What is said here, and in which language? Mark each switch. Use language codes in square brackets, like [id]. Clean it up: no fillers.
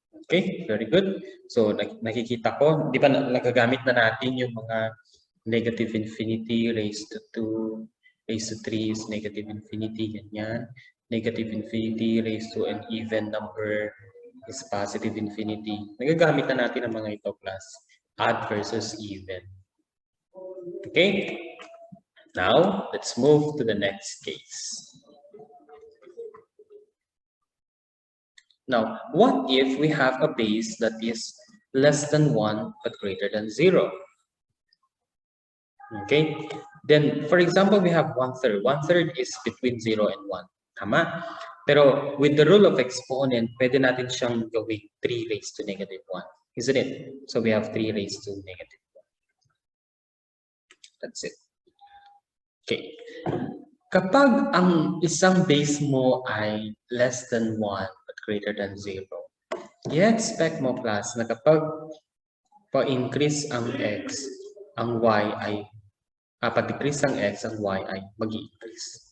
[tl] Okay, very good. So nakikita ko, di ba nagagamit na natin yung mga negative infinity [en] raised to 2, raised to 3 is negative infinity, [tl] ganyan. [en] Negative infinity raised to an even number is positive infinity. [tl] Nagagamit na natin ang mga ito, class. [en] Odd versus even. Okay? Now, let's move to the next case. Now, what if we have a base that is less than 1 but greater than 0? Okay? Then, for example, we have 1/3. 1/3 is between 0 and 1. [tl] Tama? Pero [en] with the rule of exponent, [tl] pwede natin siyang gawing [en] 3 raised to negative 1. Isn't it? So we have 3 raised to negative 1. That's it. Okay. [tl] Kapag ang isang base mo ay [en] less than 1 but greater than 0. [tl] I-expect mo class na kapag pa-increase ang x, ang y ay pa-decrease ang x, ang y ay mag-i-increase.